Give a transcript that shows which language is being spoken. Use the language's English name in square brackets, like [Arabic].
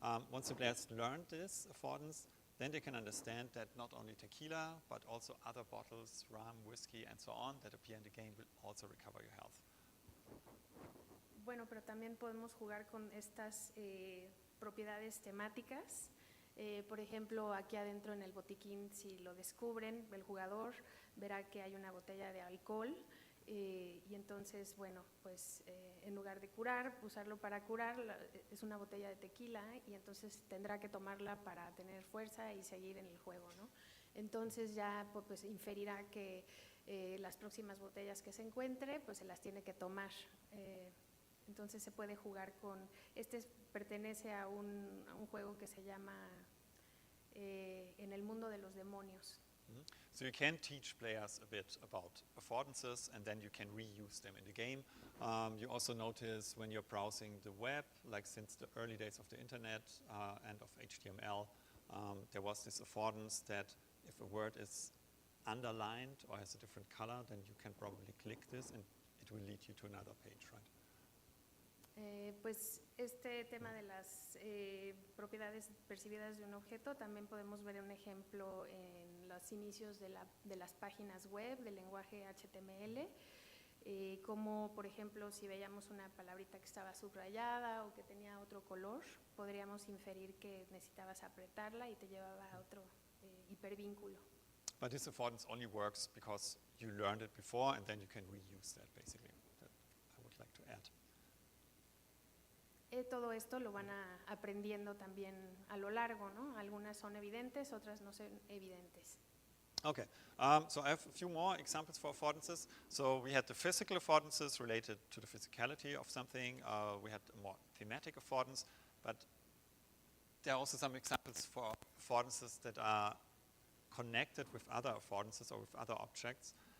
[English] Once the players learned this affordance, then they can understand that not only tequila, but also other bottles, rum, whiskey, and so on, that appear in the game will also recover your health. [Spanish] Bueno, pero también podemos jugar con estas propiedades temáticas. Por ejemplo, aquí adentro en el botiquín, si lo descubren, el jugador verá que hay una botella de alcohol y entonces, bueno, pues en lugar de curar, usarlo para curar, es una botella de tequila y entonces tendrá que tomarla para tener fuerza y seguir en el juego, ¿no? Entonces ya pues inferirá que las próximas botellas que se encuentre, pues se las tiene que tomar. Entonces se puede jugar con, pertenece a un juego que se llama En el mundo de los demonios. [English] So you can teach players a bit about affordances and then you can reuse them in the game. You also notice when you're browsing the web, like since the early days of the internet and of HTML, there was this affordance that if a word is underlined or has a different color, then you can probably click this and it will lead you to another page, right? [Spanish] Pues este tema de las propiedades percibidas de un objeto también podemos ver un ejemplo en los inicios de las páginas web del lenguaje HTML, como por ejemplo si veíamos una palabrita que estaba subrayada o que tenía otro color, podríamos inferir que necesitabas apretarla y te llevaba a otro hipervínculo. [English] But this affordance only works because you learned it before and then you can reuse that basically. That I would like to add. [Spanish] Todo esto lo van aprendiendo también a lo largo, ¿no? Algunas son evidentes, otras no son evidentes. [English] Okay, so I have a few more examples for affordances. So we had the physical affordances related to the physicality of something. We had a more thematic affordance, but there are also some examples for affordances that are connected with other affordances or with other objects.